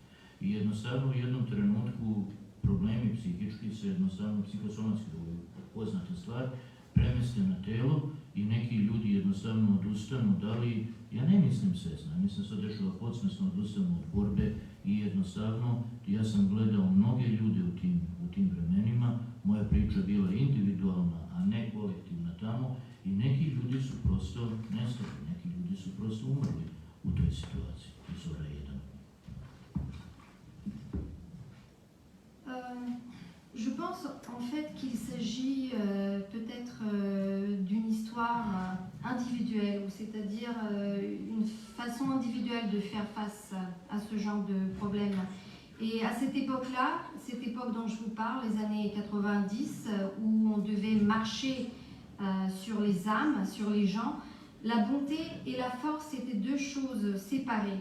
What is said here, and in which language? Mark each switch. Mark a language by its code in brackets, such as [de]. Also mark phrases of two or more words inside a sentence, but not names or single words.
[sr] I jednostavno u jednom trenutku problemi psihički se jednostavno psihosomatski, ovo je poznata stvar, premeste na telo i neki ljudi jednostavno odustanu, da li, ja ne mislim svesno, ja mislim se dešava podsvesno, odustanu od borbe i jednostavno, ja sam gledao mnoge ljude u tim vremenima, moja priča bila individualna, a ne kolektivna tamo, i neki ljudi su prosto nestali, neki ljudi su prosto umrli u toj situaciji, Zora je jedan. [fr] Je pense en fait qu'il s'agit peut-être d'une histoire individuelle, c'est-à-dire une façon individuelle de faire face à ce genre de problème. Et à cette époque-là, cette époque dont je vous parle, les années 90, où on devait marcher sur les âmes, sur les gens, la bonté et la force étaient deux choses séparées.